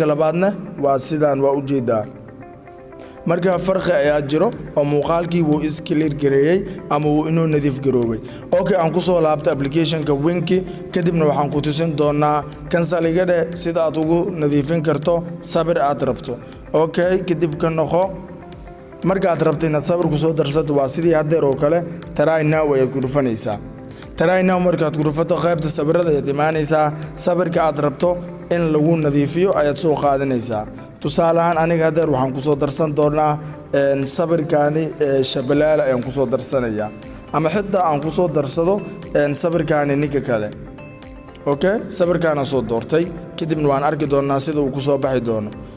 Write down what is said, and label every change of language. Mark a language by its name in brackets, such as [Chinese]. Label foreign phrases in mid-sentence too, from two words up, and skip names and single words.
[Somali] labaadna waa sidaan waa u jeedaa marka farqi ayaa jiro oo muuqaalkii wuu clear gareeyay ama wuu inuu nadiif garoobay okay aan ku soo laabto application-ka Wink kadibna waxaan ku tusin doonaa cancel-igade sida aad ugu nadiifin karto sabir aad rabto okay kadib ka noqo marka aad rabto inaad sabir ku soo darsato waa sidii hadeer oo kale [English] try now [Somali] ayaad ku dhufanaysaa [English] try now [Somali] markaad ku dhufato qaybta sabirada ayaad imaanaysaa sabirka aad rabto in lagu nadiifiyo ayaad soo qaadanaysaa tusaale ahaan aniga hadeer waxaan ku soo darsan doonaa sabirkaani shabalaala ayaan ku soo darsanayaa ama xitaa aan ku soo darsado sabirkaani ninka kale okay sabirkaana soo doortay kadibna waan arki doonaa sida uu ku soo baxi doono